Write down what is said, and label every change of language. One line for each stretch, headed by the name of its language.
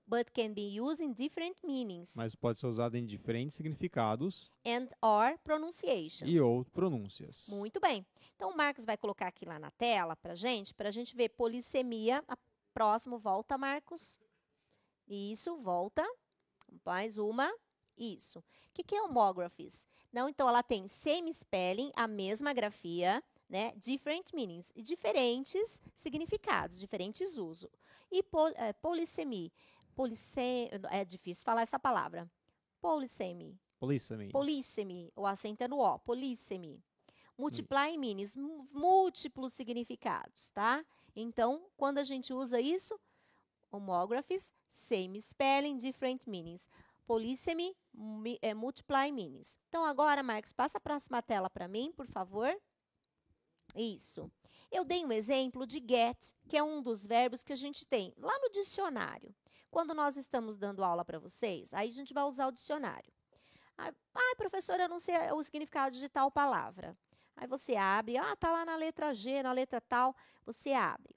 English: but can be used in different meanings
Portuguese: mas pode ser usada em diferentes significados
English: and or pronunciations.
Portuguese: e ou pronúncias. Muito bem. Então, o Marcos vai colocar aqui lá na tela para a gente ver polissemia. Próximo, volta, Marcos. Isso, volta. Mais uma. Isso. O que é homographies? Não, então, ela tem
English: same spelling,
Portuguese: a mesma grafia, né?
English: Different meanings,
Portuguese: e diferentes significados, diferentes usos. E polissemia. É difícil falar essa palavra. Polissemia.
English: Polissemy.
Portuguese: Polissemy, o acento é no O, polissemy.
English: Multiply means,
Portuguese: múltiplos significados, tá? Então, quando a gente usa isso, homographies,
English: same spelling, different meanings. Polissemy, multiply meanings.
Portuguese: Então, agora, Marcos, passa a próxima tela para mim, por favor. Isso. Eu dei um exemplo de get, que é um dos verbos que a gente tem lá no dicionário. Quando nós estamos dando aula para vocês, aí a gente vai usar o dicionário. Professora, eu não sei o significado de tal palavra. Aí você abre, tá lá na letra G, na letra tal, você abre.